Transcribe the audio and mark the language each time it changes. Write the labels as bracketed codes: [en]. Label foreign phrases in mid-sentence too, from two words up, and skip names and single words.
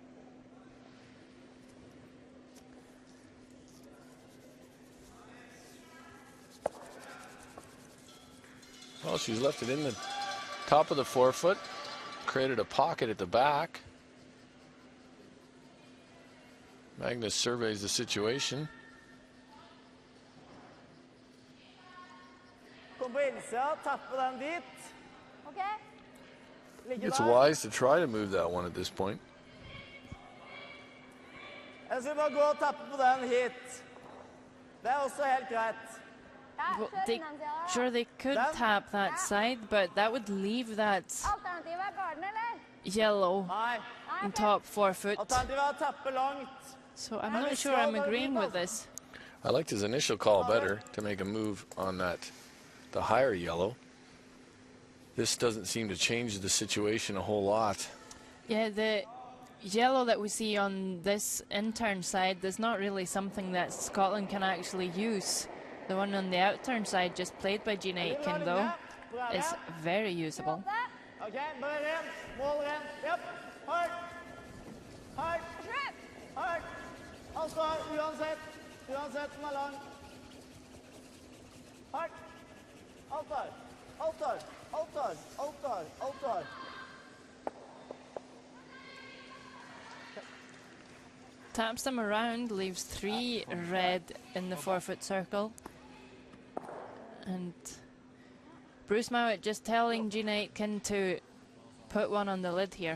[en] Well, she's left it in the top of the forefoot, created a pocket at the back. Magnus surveys the situation. [no] Kom på innsida, tappe den dit. Okay. Ligge [en] It's [no] der. [en] wise to try to move that one at this point. [no] Jeg skal bare gå og tappe på den hit. Det er også helt greit. Ja, [en] Well, [no] kjør [en] they, [no] den siden. [en] sure, they could Down. tap that side, but that would leave that [no] Alternativet er garden, eller? [en] yellow [no] Nei. Nei, [en] in [no] ok. [en] top forefoot. [no] Alternativet er å tappe langt. [en] So I'm not sure I'm agreeing with this. I liked his initial call better to make a move on that, the higher yellow. This doesn't seem to change the situation a whole lot. Yeah, the yellow that we see on this intern side is not really something that Scotland can actually use. The one on the outturn side, just played by Gina Aitken, though, is very usable. [no] Ok, bare rent. Mål rent. Japp. Hardt. Hardt. Slutt! Hardt. Han står uansett. Uansett den er lang. Hardt. Alt der. Alt der. Alt der. Alt der. Alt der. [en] Taps them around, leaves 3 red in the 4-foot circle. And Bruce Mowat just telling Gina Aitken to put one on the lid here.